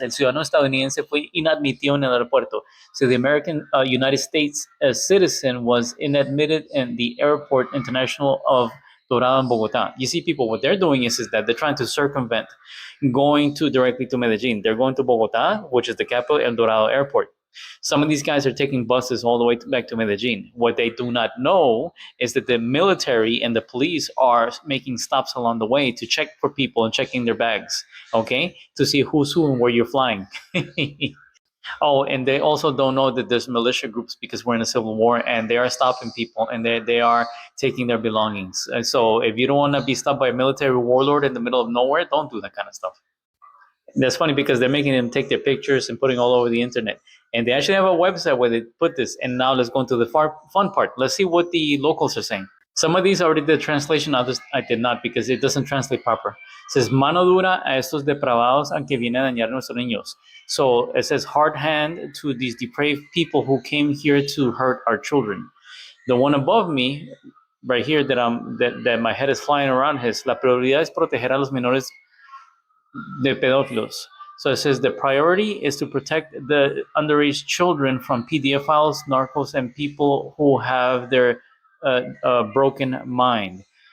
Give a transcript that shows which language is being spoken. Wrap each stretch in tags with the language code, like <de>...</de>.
<es>El ciudadano estadounidense fue inadmitido en el aeropuerto.</es> <en>So the American United States citizen was inadmitted in the airport international of Dorado in Bogota. You see, people, what they're doing is that they're trying to circumvent going directly to Medellin. They're going to Bogota, which is the capital, and Dorado Airport. Some of these guys are taking buses all the way back to Medellin. What they do not know is that the military and the police are making stops along the way to check for people and checking their bags, okay, to see who's who and where you're flying. Oh, and they also don't know that there's militia groups because we're in a civil war, and they are stopping people and they are taking their belongings. And so if you don't want to be stopped by a military warlord in the middle of nowhere, don't do that kind of stuff. That's funny because they're making them take their pictures and putting all over the internet. And they actually have a website where they put this. And now let's go into the fun part. Let's see what the locals are saying. Some of these already did translation, others I did not because it doesn't translate proper. It says,</en> <es>mano dura a estos depravados a que viene a dañar a nuestros niños.</es> <en>So it says, hard hand to these depraved people who came here to hurt our children. The one above me, right here, that my head is flying around, is</en> <es>la prioridad es proteger a los menores de pedófilos.</es> <en>So it says the priority is to protect the underage children from pedophiles, narcos, and people who have their broken mind.</en>